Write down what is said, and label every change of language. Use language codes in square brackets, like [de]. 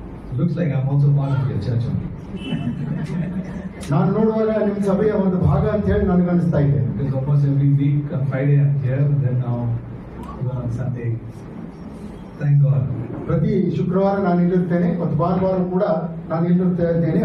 [en] It looks like I'm also part of your church only. [kn] ನಾನು ನೋಡುವಾಗ ನಿಮ್ಮ ಸಭೆಯ ಒಂದು ಭಾಗ ಅಂತ ಹೇಳಿ ನನಗೆ ಅನಿಸ್ತಾ ಇದೆ. [en] Because almost every week on Friday I'm here, and then now even on Sunday. Thank God. [kn] ಪ್ರತಿ ಶುಕ್ರವಾರ ನಾನು ಇಲ್ಲಿರ್ತೇನೆ ಮತ್ತು ಭಾನುವಾರ ಕೂಡ ನಾನು ಇಲ್ಲಿರ್ತಾ ಇದ್ದೇನೆ.